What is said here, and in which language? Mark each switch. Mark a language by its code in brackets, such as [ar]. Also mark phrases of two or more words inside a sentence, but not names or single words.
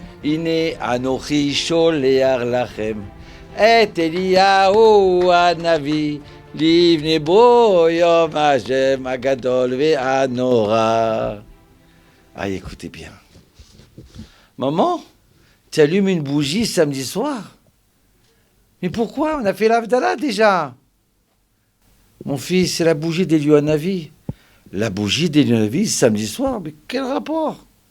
[he] הנה אנוכי שולח לכם את אליהו הנביא, לבני בו יום השם הגדול והנורא. [fr] Ah, écoutez bien. Maman, tu allumes une bougie samedi soir. Mais pourquoi? On a fait l'Avdallah déjà. Mon fils, c'est la bougie d'Eliyahu Hanavi. La bougie d'Eliyahu Hanavi samedi soir, mais quel rapport?